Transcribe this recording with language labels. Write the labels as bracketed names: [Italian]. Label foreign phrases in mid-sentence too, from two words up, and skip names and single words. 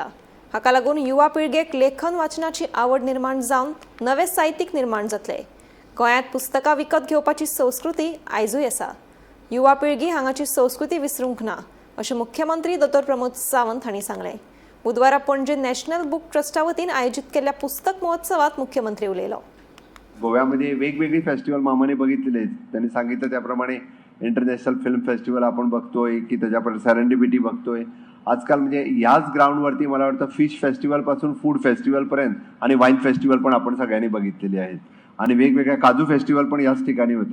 [Konkani] हाका लागून युवा पिळगेक लेखन वाचनाची आवड निर्माण जावन नवे साहित्यीक निर्माण जातले। गोंयांत पुस्तकां विकत घेवपाची संस्कृती आयजूय आसा। युवा पिळगी हांगाची संस्कृती विसरूंक ना अशें मुख्यमंत्री डॉ. प्रमोद सावंत हांणी सांगलें। बुधवारा पणजे नॅशनल बुक ट्रस्टा वतीन आयोजीत केल्ल्या पुस्तक महोत्सवात मुख्यमंत्री उलयलो। [Marathi] गोव्यामध्ये वेगवेगळी फेस्टिवल मामाने बघितलेले आहेत। त्यांनी सांगितलं त्याप्रमाणे इंटरनॅशनल फिल्म फेस्टिवल आपण बघतोय की त्याच्यापर्यंत सेरेंडिपिटी बघतोय। आजकाल म्हणजे याच ग्राउंडवरती मला वाटतं फिश फेस्टिवलपासून फूड फेस्टिवलपर्यंत आणि [English] wine festival [Marathi] पण आपण सगळ्यांनी बघितलेली आहेत आणि वेगवेगळ्या काजू फेस्टिवल पण याच ठिकाणी होते।